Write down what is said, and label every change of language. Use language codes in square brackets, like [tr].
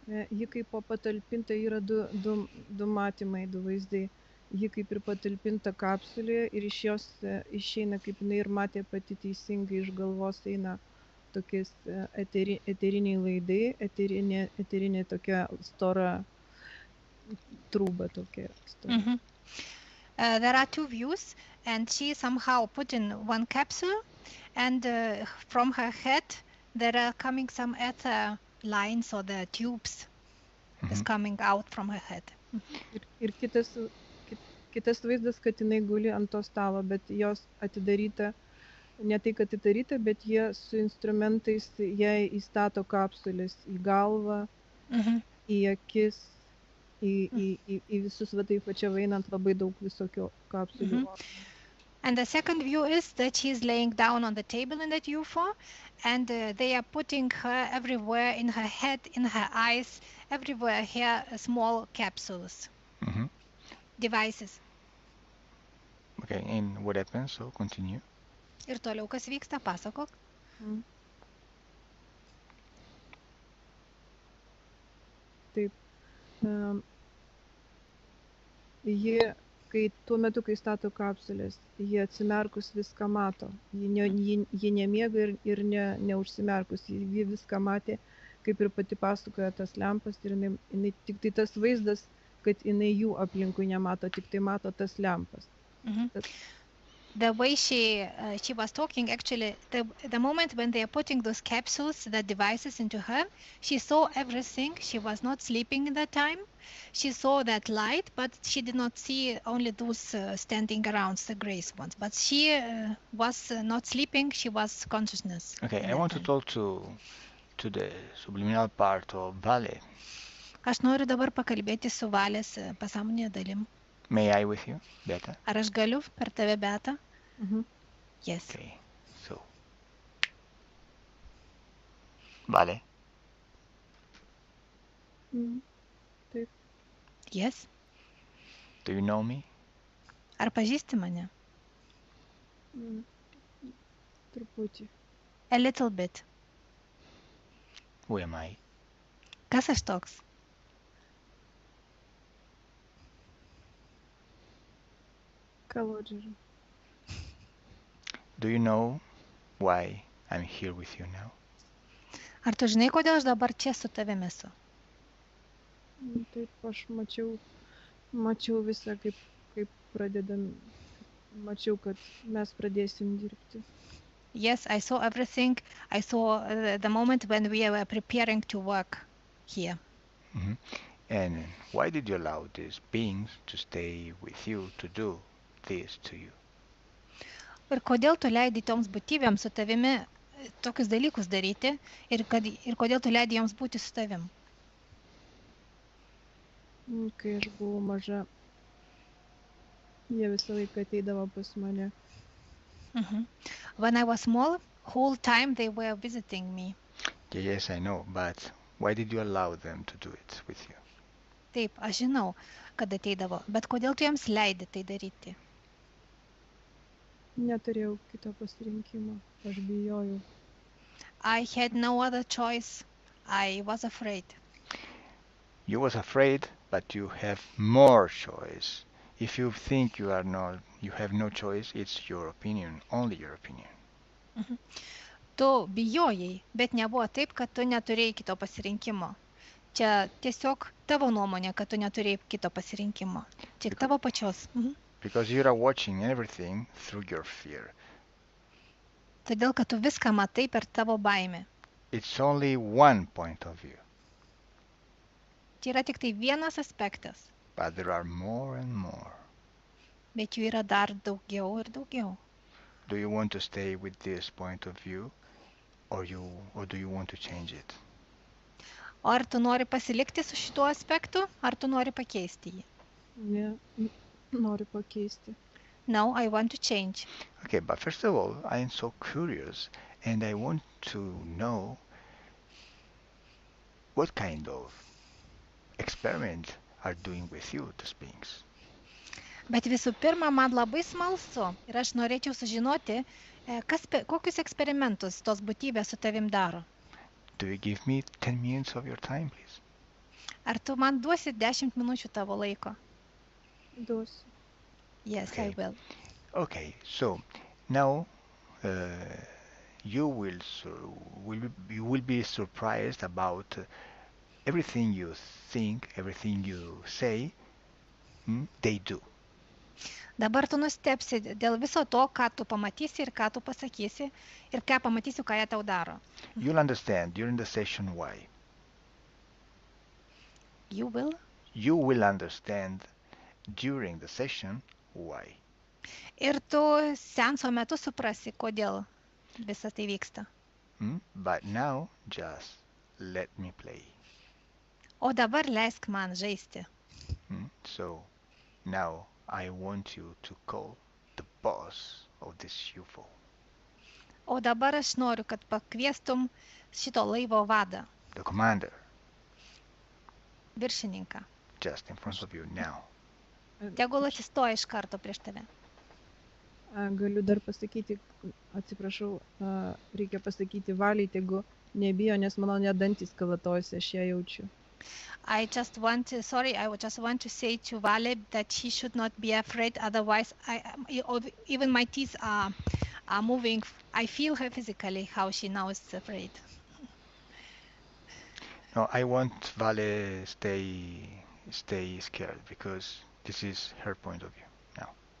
[lt] Ji kaip patalpinta yra du matymai, du vaizdai. Ji kaip ir patalpinta kapsulėje ir iš jos išeina, kaip jinai ir matė pati teisingai, iš galvos eina tokiais eteriniai laidai, eterinė tokia stora trūba tokia. [en] There are two views, and she somehow put in one capsule, and from her head there are coming some ether lines or the tubes is coming out from her head. [lt] Ir kitas vaizdas, kad jinai guli ant to stalo, bet jos atidaryta, ne tai, kad atidaryta, bet jie su instrumentais jai įstato kapsulės į galvą, į akis, į visus, va taip pačia vainant labai daug visokio kapsulių. [en] And the second view is that she's laying down on the table in that UFO, and they are putting her everywhere, in her head, in her eyes, everywhere here, small capsules, devices. Okay, and what happens? So continue. [lt] Ir toliau kas vyksta, pasakok. Taip. Jie, tuo metu, kai stato kapsulės, jie atsimerkus viską mato. Jie nemiega ir neužsimerkus. Jie viską matė, kaip ir pati pasakoja tas lempas. Ir jinai tik tai tas vaizdas, kad jinai jų aplinkui nemato, tik tai mato tas lempas. [en] The way she was talking, actually, the moment when they are putting those capsules, the devices into her, she saw everything. She was not sleeping in that time. She saw that light, but she did not see only those standing around the grace ones. But she was not sleeping. She was consciousness Okay, at I that want to time. talk to the subliminal part of Vale. [lt] Aš noriu dabar pakalbėti su Valės pasąmonėje dalim. [en] May I with you, Beata? [lt] Ar aš galiu per tave, Beata? Mhm. [en] Yes. Okay, so Vale, [lt] Mhm. Taip. [en] Yes. do you know me? [lt] Ar pažįsti mane? Mm, Truputį. [en] A little bit. Who am I? [lt] Kas aš toks? Kalodžių. [en] Do you know why I'm here with you now? [lt] Ar tu žinai, kodėl aš dabar čia su tavimi esu? Taip, aš mačiau visą, kaip pradedam, mačiau, kad mes pradėsim dirbti. [en] Yes, I saw everything. I saw the moment when we were preparing to work here. Mhm. And why did you allow these beings to stay with you to do this to you? [lt] Ir kodėl tu leidai toms būtybėms su tavimi tokius dalykus daryti ir kodėl tu leidai joms būti su tavim? Kai aš buvau maža, jie visą laiką ateidavo pas mane. Mhm. [en] When I was small, whole time they were visiting me. Yes, I know, but why did you allow them to do it with you? [lt] Taip, aš žinau, kad ateidavo, bet kodėl tu jiems leidi tai daryti? Neturėjau kito pasirinkimo, aš bijojau. [en] I had no other choice. I was afraid. You was afraid, but you have more choice. If you think you have no choice, it's your opinion, only your opinion. Mhm. [lt] Tu bijojai, bet nebuvo taip, kad tu neturėjai kito pasirinkimo. Čia tiesiog tavo nuomonė, kad tu neturėjai kito pasirinkimo. Tik tavo pačios. Mhm. [en] Because you are watching everything through your fear. [lt] Todėl, kad tu viską matai per tavo baimę. [en] It's only one point of view, [lt] Tai yra tik tai vienas aspektas, [en] but there are more and more. [lt] bet jų yra dar daugiau ir daugiau. [en] Do you want to stay with this point of view, or do you want to change it? [lt] O ar tu nori pasilikti su šituo aspektu, ar tu nori pakeisti jį? Ne, noriu pakeisti. [en] No, I want to change. Okay, but first of all, I am so curious, and I want to know what kind of experiment are doing with you, those beings. [lt] Bet visų pirma, man labai smalsu ir aš norėčiau sužinoti, kokius eksperimentus tos būtybės su tavim daro. [en] Do you give me 10 minutes of your time, please? [lt] Ar tu man duosi 10 minučių tavo laiko? Duosiu. [en] Yes, Okay. I will. Okay, so now you will be surprised about everything you think, everything you say, they do. [lt] Dabar tu nustepsi dėl viso to, ką tu pamatysi ir ką tu pasakysi ir ką pamatysi, ką jie tau daro. [en] You'll understand during the session why. You will? You will understand during the session why. [lt] Ir tu seanso metu suprasi, kodėl visą tai vyksta. [en] But now just let me play. [lt] O dabar leisk man žaisti. [en] So now I want you to call the boss of this UFO. [lt] O dabar aš noriu, kad pakviestum šito laivo vadą, [en] The commander, [lt] viršininką. [en] just in front of you now. [lt] Tegul atsistoja iš karto prieš tave. Galiu dar pasakyti, atsiprašau, reikia pasakyti Valiai, tegu nebijo, nes mano net dantys kalatojasi, aš ją jaučiu. [en] I just want to say to Vale that he should not be afraid, otherwise even my teeth are moving. I feel her physically, how she now is afraid. No, I want Vale stay scared because this is her point of view now.